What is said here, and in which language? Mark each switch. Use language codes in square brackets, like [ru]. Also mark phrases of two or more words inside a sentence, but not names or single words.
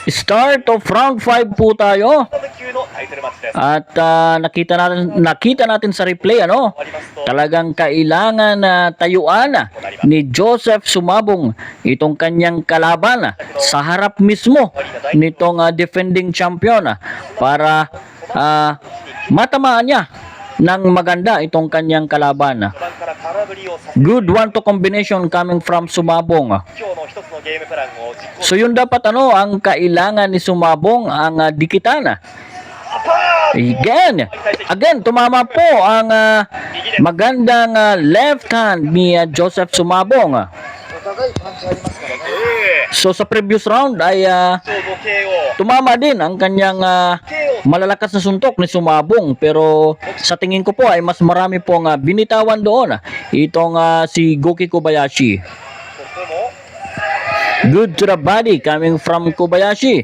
[en] Start of round 5 [tl] po tayo. [ja] 級のタイトルマッチです [tl] At nakita natin sa replay, [ja] 終わりますと [tl] talagang kailangan na tayuan ni Joseph Sumabong itong kanyang kalaban sa harap mismo nitong defending champion para matamaan niya ng maganda itong kanyang kalaban. [ja] 序盤から空振りをさせ [en] Good one-two combination coming from Sumabong. [ja] 今日の一つのゲームプランを実行 [tl] So yun dapat ang kailangan ni Sumabong ang dikitan. Again, tumama po ang magandang left hand ni Joseph Sumabong. [ja] お互いパンチありますからね。 [tl] So sa [en] previous round [tl] ay [ja] 勝負 KO [tl] tumama din ang kanyang malalakas na suntok ni Sumabong, pero sa tingin ko po ay mas marami pong binitawan doon itong si Goki Kobayashi. [ja] ここも [en] Good to the body coming from Kobayashi.